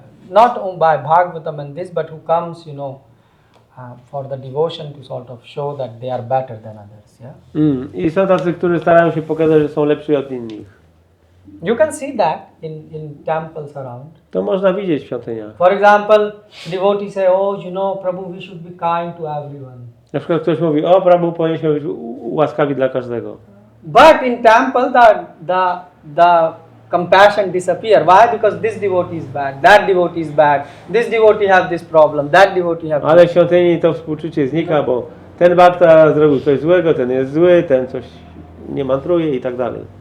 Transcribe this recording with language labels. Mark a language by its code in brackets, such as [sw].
[en] Not only by Bhagavatam and this, but who comes, for the devotion to sort of show that they are better than others. Yeah. [pl] I są tacy, którzy starają się pokazać, że są lepsi od innych. [en] You can see that in temples around. [pl] To można widzieć w świątyniach. [en] For example, devotees say, Prabhu, we should be kind to everyone. [pl] Na przykład ktoś mówi, o Prabhu, powinniśmy być łaskawi dla każdego. [en] But in temple, the compassion disappear. Why? Because this devotee is bad, that devotee is bad, this devotee have this problem, that devotee have. [pl] Ale w świątyni to współczucie znika, bo ten bhakta zrobił coś złego, ten jest zły, ten coś nie mantruje i tak dalej.